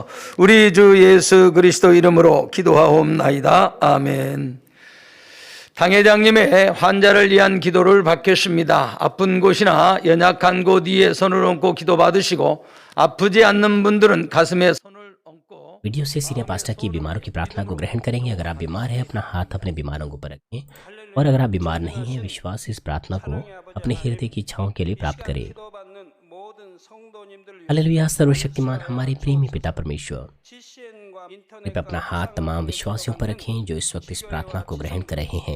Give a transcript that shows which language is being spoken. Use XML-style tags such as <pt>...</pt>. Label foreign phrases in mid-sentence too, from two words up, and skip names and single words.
<ko>우리 주 예수 그리스도 이름으로 기도하옵나이다. 아멘. 당회장님의 환자를 위한 기도를 받겠습니다. 아픈 곳이나 연약한 곳 위에 손을 얹고 기도 받으시고 아프지 않는 분들은 가슴에 손을 얹고</ko> <hi>वीडियो से</hi> <en>senior pastor</en> <hi>की बीमारों की प्रार्थना को ग्रहण करेंगे। अगर आप बीमार हैं अपना हाथ अपने बीमारों के ऊपर रखें, और अगर आप बीमार नहीं हैं विश्वास से इस प्रार्थना को अपने हृदय की इच्छाओं के लिए प्राप्त करें। हालेलुया। सर्वशक्तिमान हमारे प्रेमी पिता परमेश्वर, कृपया अपना हाथ तमाम विश्वासियों पर रखें जो इस वक्त इस प्रार्थना को ग्रहण कर रहे हैं।</hi>